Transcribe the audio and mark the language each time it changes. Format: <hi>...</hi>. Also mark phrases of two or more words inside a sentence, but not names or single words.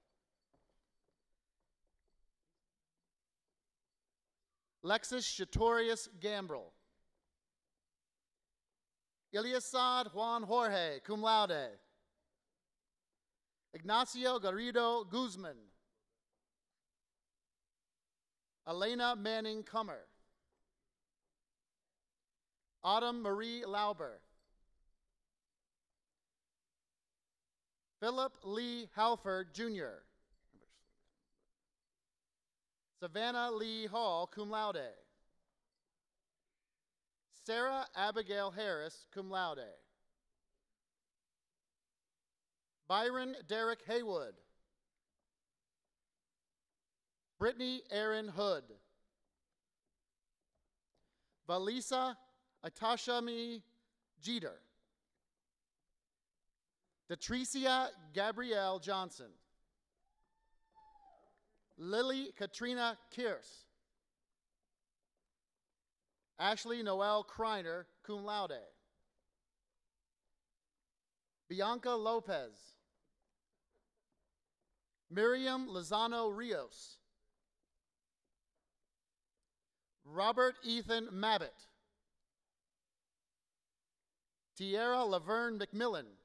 <en>Lexus Shatorius Gambrel. Iliasad Juan Jorge,</en> <la>cum laude.</la> <en>Ignacio Garrido Guzman. Elena Manning Kummer. Autumn Marie Lauber. Philip Lee Halford, Jr. Savannah Lee Hall,</en> <la>cum laude.</la> <en>Sarah Abigail Harris,</en> <la>cum laude.</la> <en>Byron Derek Haywood. Brittany Erin Hood. Valisa Atashami Jeter. Detricia Gabrielle Johnson. Lily Katrina Kierce. Ashley Noel Kreiner,</en> <la>cum laude.</la> <en>Bianca Lopez. Miriam Lozano Rios. Robert Ethan Mabbitt. Tierra Laverne McMillan.</en>